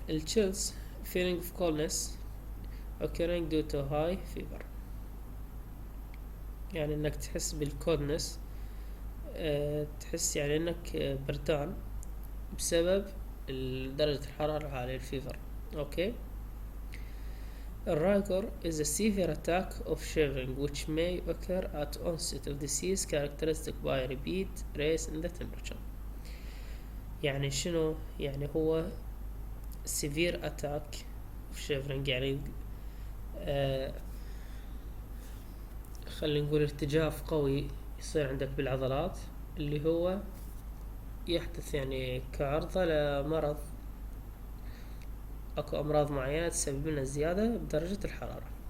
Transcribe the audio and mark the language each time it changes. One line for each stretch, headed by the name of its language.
Arabic: الchills
English: feeling of coldness occurring due to high fever،
Arabic: يعني انك تحس بالكولدنس، تحس يعني انك بردان بسبب درجة الحرارة العالية، الفيفر. اوكي.
English: الرايجر is a severe attack of shivering which may occur at onset of disease characteristic by repeat rise in the temperature.
Arabic: يعني شنو؟ يعني هو
English: severe attack of shivering،
Arabic: يعني خلينا نقول ارتجاف قوي يصير عندك بالعضلات، اللي هو يحدث يعني كعرضة لمرض، اكو امراض معينة تسبب لنا زيادة بدرجة الحرارة.